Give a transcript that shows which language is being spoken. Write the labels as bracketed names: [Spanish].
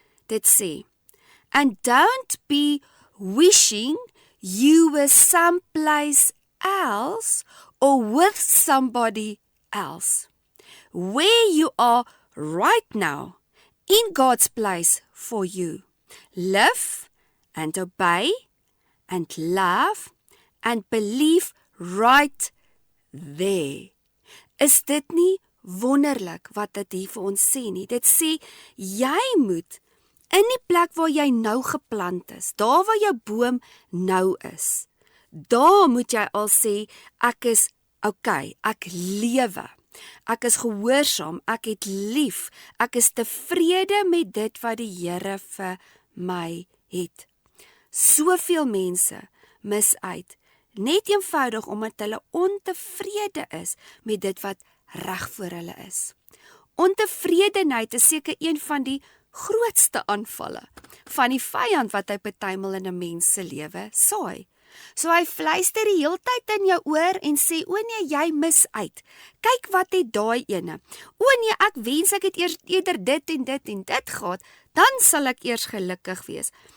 [Afrikaans] Dit sê, [English] and don't be wishing you were someplace else or with somebody else. Where you are right now, in God's place for you. Live and obey and love and believe right there. [Afrikaans] Is dit nie wonderlik wat dit hier vir ons sê nie? Dit sê, jy moet in die plek waar jy nou geplant is, daar waar jou boom nou is, daar moet jy al sê, ek is okay, ek lewe. Ek is gehoorsaam, ek het lief, ek is tevrede met dit wat die Here vir my het. Soveel mense mis uit, net eenvoudig omdat hulle ontevrede is met dit wat reg voor hulle is. Ontevredenheid is seker een van die grootste aanvalle van die vyand wat hy partymal in 'n mens se lewe saai. So hy fluister die heeltyd in jou oor en sê, o nee, jy mis uit. Kyk wat het daai ene. O nee, ek wens ek het eerder dit en dit en dit gehad, dan sal ek eers gelukkig wees.